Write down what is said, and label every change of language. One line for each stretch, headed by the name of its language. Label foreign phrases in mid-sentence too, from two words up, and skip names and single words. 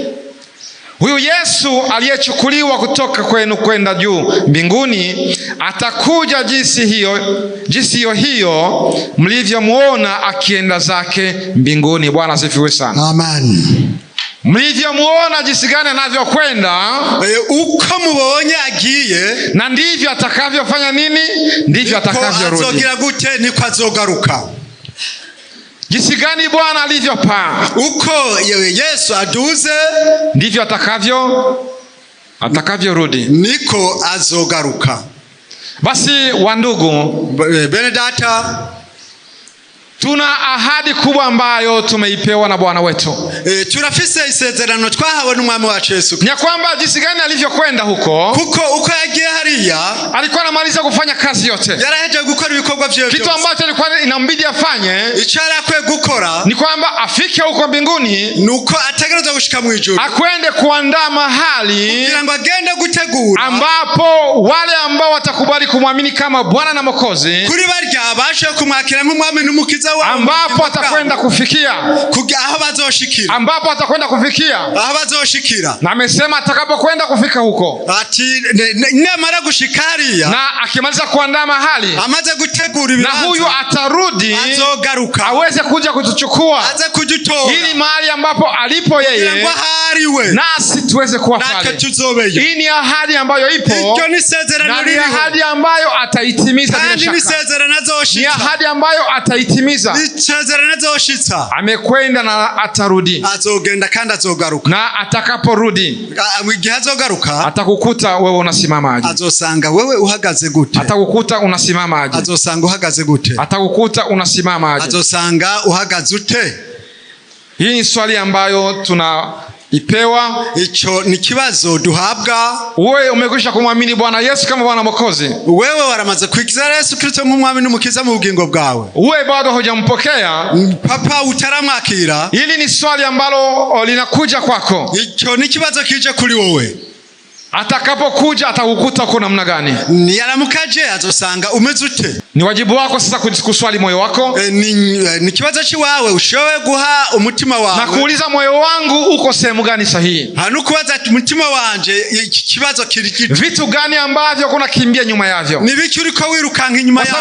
Swahili: Huyu Yesu aliyechukuliwa kutoka kwenu kwenda juu mbinguni atakuja jinsi hiyo mlivyomuona akienda zake mbinguni. Bwana asifiwe sana. Amen. Mlivyomuona jinsi gani anavyokwenda,
Rundi: uko mubonye agiye,
Swahili: na ndivyo atakavyofanya nini? Ndivyo atakavyorudi.
Rundi: Azogira gute niko azogaruka.
Swahili: Jinsi gani Bwana alivyopaa,
Rundi: uko Yesu aduze,
Swahili: ndivyo atakavyorudi,
Rundi: niko azogaruka.
Swahili: Basi wandugu,
Rundi: Benedata,
Swahili: tuna ahadi kubwa ambayo tumeipewa na Bwana wetu.
Rundi: Turafise isezerano twahawe n'umwami wacu Yesu.
Swahili: Ni kwamba jinsi gani alivyokwenda huko,
Rundi: uko yagiye hariya,
Swahili: alikuwa anamaliza kufanya kazi yote.
Rundi: Yaraheje gukora ibikorwa vyote.
Swahili: Kitu ambacho alikuwa inambidi afanye,
Rundi: icarakwe gukora,
Swahili: ni kwamba afike huko mbinguni,
Rundi: nuko ategerezwa gushika mu ijuru,
Swahili: akwende kuandaa mahali
Rundi: kugira ngo agende gutegura,
Swahili: ambapo wale ambao watakubali kumwamini kama Bwana na Mwokozi,
Rundi: kuri barya bashe kumwakira nk'umwami n'umukiza wao,
Swahili: ambapo atakwenda kufikia,
Rundi: aho bazoshikira,
Swahili: ambapo atakwenda kufikia,
Rundi: aho bazoshikira.
Swahili: Na amesema atakapokwenda kufika huko,
Rundi: ati namara gushika hariya,
Swahili: na akimaliza kuandaa mahali,
Rundi: amaze gutegura ibibanza,
Swahili: na huyu atarudi,
Rundi: azogaruka,
Swahili: aweze kuja kutuchukua,
Rundi: aze kujutora,
Swahili: ili mahali ambapo alipo yeye, nasi tuweze kuwa pale. Hii ni ahadi ambayo ipo, na ni ahadi ambayo ataitimiza bila shaka. Ni ahadi ambayo ataitimiza. Amekwenda na atarudi,
Rundi: azogenda kandi azogaruka,
Swahili: na atakaporudi,
Rundi: igihe azogaruka,
Swahili: atakukuta wewe unasimama aje?
Rundi: Azosanga wewe uhagaze gute?
Swahili: Atakukuta unasimama aje?
Rundi: Azosanga uhagaze gute?
Swahili: Atakukuta unasimama aje?
Rundi: Azosanga uhagaze ute?
Swahili: Hii ni swali ambayo tunaipewa.
Rundi: Icho ni kibazo duhabwa.
Swahili: Wewe umekwisha kumwamini Bwana Yesu kama Bwana Mwokozi?
Rundi: Wewe waramaze kwikiza Yesu Kristo nk'umwami n'umukiza mu bugingo bwawe?
Swahili: Wewe bado hujampokea?
Rundi: Papa utaramwakira?
Swahili: Hili ni swali ambalo linakuja kwako.
Rundi: Icho ni kibazo kije kuri wowe.
Swahili: Atakapokuja atakukuta uko namna gani?
Rundi: Niyaramukaje azosanga umeze ute?
Swahili: Ni wajibu wako sasa kuswali moyo wako.
Rundi: Ni kibazo chiwawe ushowe guha umutima wawe.
Swahili: Na kuuliza moyo wangu uko sehemu gani sahihi?
Rundi: Hanu kubaza umutima wanje kibazo kiri kitu.
Swahili: Vitu gani ambavyo kuna kimbia nyuma yavyo?
Rundi: Ni biki uriko wirukanka inyuma yavyo?